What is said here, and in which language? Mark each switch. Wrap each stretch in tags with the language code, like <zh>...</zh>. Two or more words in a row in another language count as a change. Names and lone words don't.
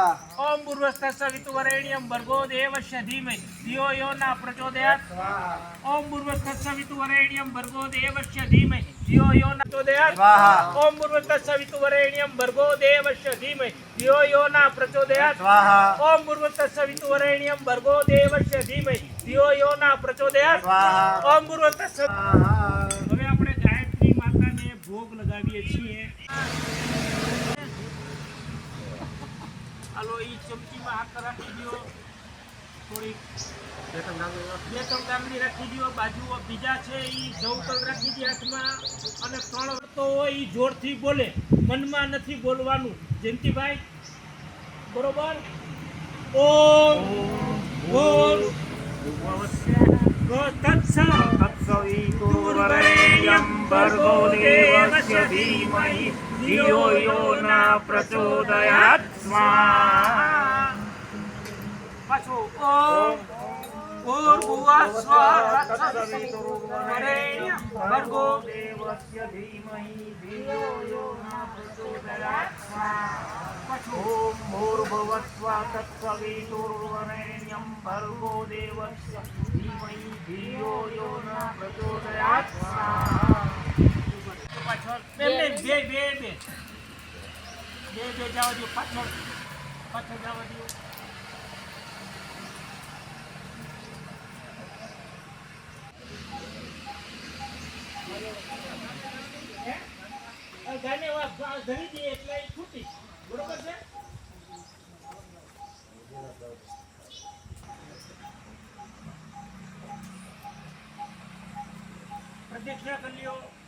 <sa>ओम भूर्भुवस्सवितुर्वरेण्यं भर्गो देवस्य धीमहि धियो यो न प्रचोदयात् ओम भूर्भुवस्सवितुर्वरेण्यं भर्गो देवस्य धीमहि धियो यो न प्रचोदयात् स्वाहा ओम भूर्भुवस्सवितुर्वरेण्यं भर्गो देवस्य धीमहि धियो यो न प्रचोदयात् स्वाहा ओम भूर्भुवस्सवितुर्वरेण्यं भर्गो देवस्य धीमहि धियो यो न प्रचोदयात् स्वाहा ओम भूर्भुवस्स</sa> <gu>હવે આપણે ગાયત્રી માતાને ભોગ લગાવીએ છીએ હાલો ઈ ચમચીમાં હાથ રાખી દો થોડી બે ત્રણ ગામડી રાખી દો બાજુ બીજા છે ઈ જવતલ રાખી દે હાથમાં અને ત્રણ તો હોય ઈ જોરથી બોલે મનમાં નથી બોલવાનું જયંતિભાઈ બરોબર ઓમ ઓમ</gu> <sa>तत्सवितुर्वरेण्यं भर्गो देवस्य धीमहि धियो यो न प्रचोदयात् स्वाहा પાછો ઓમ ભૂર્ભુવસ્સઃ તત્સવિતુર્વરેણ્યં ભર્ગો देवस्य धीमहि धियो यो न प्रचोदयात्</sa> <gu>પાછો</gu> <sa>ॐ भूर्भुवस्सः तत्सवितुर्वरेण्यं भर्गो देवस्य धीमहि धियो यो न प्रचोदयात्</sa> <gu>પાછળ એમને બે બે બે બે બે જવા દો પાછળ પાછળ જવા દો ગાને ધરી દે એટલે એ છૂટી બરોબર છે પ્રદક્ષિણા કરી લ્યો</gu>